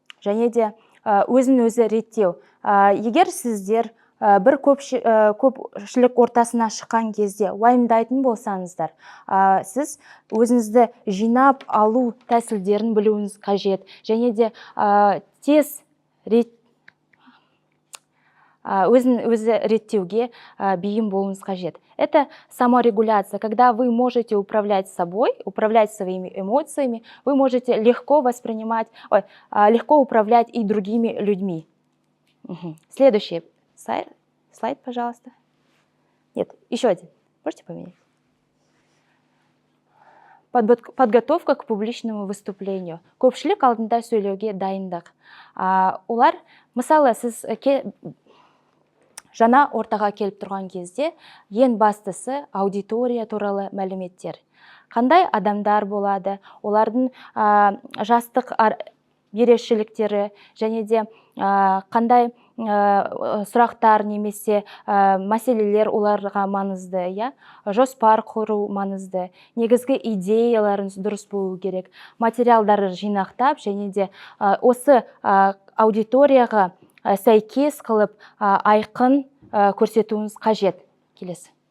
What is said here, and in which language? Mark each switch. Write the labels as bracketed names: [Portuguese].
[Kazakh] Және де өзін өзі реттеу. Егер сіздер бір көпшілік ортасына шыққан кезде уайымдайтын болсаңыздар, сіз өзіңізді жинап алу тәсілдерін білуіңіз қажет. Және де тез өзін өзі реттеуге бейім болуыңыз қажет. [Russian] Это саморегуляция, когда вы можете управлять собой, управлять своими эмоциями, вы можете легко легко управлять и другими людьми. Следующий слайд, пожалуйста. Нет, еще один. Можете поменять? Подготовка к публичному выступлению. [Kazakh] Көпшілік алдында сөйлеуге дайындық. Олар, мысалы, сіз жаңа ортаға келіп тұрған кезде, ең бастысы аудитория туралы мәліметтер. Қандай адамдар болады, олардың жастық ерекшеліктері, және де қандай сұрақтар немесе мәселелер оларға маңызды, жоспар құру маңызды, негізгі идеяларыңыз дұрыс болу керек, материалдарды жинақтап, және де осы аудиторияға сәйкес қылып айқын көрсетуіңіз қажет. Келесі.